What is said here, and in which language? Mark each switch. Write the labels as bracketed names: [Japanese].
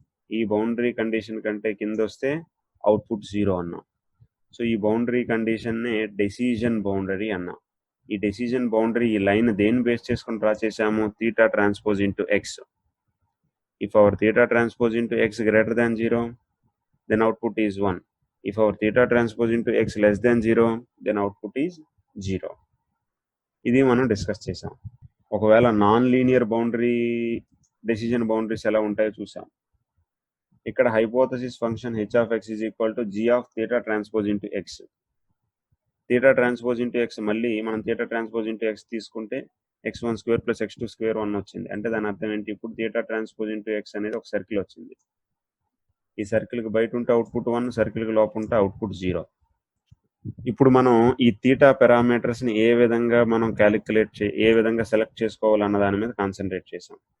[Telugu] ఈ boundary condition కంటే కింద వస్తే అవుట్పుట్ 0 అన్నాం. సో ఈ బౌండరీ కండిషన్ని డెసిజన్ బౌండరీ అన్నాం. ఈ డెసిజన్ బౌండరీ ఈ లైన్ దేన్ని బేస్ చేసుకుని డ్రా చేసాము? Theta transpose into X. [English] If our theta transpose into x greater than 0, then output is 1. If our theta transpose into x less than 0, then output is 0. [Telugu] ఇది మనం discuss చేసాం. ఒకవేళ non linear boundary decision boundaries ఎలా ఉంటాయో చూసాం. ఇక్కడ [English] Hypothesis function h of x is equal to g of theta transpose into x. [Telugu] Theta transpose into X, మళ్ళీ మనం థీటా ట్రాన్స్పోజ్ ఇంటూ ఎక్స్ తీసుకుంటే x1² + x2² 1 వచ్చింది. అంటే దాని అర్థం ఏంటి? ఇప్పుడు థీటా ట్రాన్స్పోజ్ ఇంటూ ఎక్స్ అనేది ఒక సర్కిల్ వచ్చింది. ఈ సర్కిల్కి బయట ఉంటే అవుట్పుట్ 1, సర్కిల్కి లోపల ఉంటే అవుట్పుట్ 0. ఇప్పుడు మనం ఈ థీటా పారామీటర్స్ని ఏ విధంగా మనం ఏ విధంగా సెలెక్ట్ చేసుకోవాలన్న దాని మీద కాన్సన్ట్రేట్ చేసాం.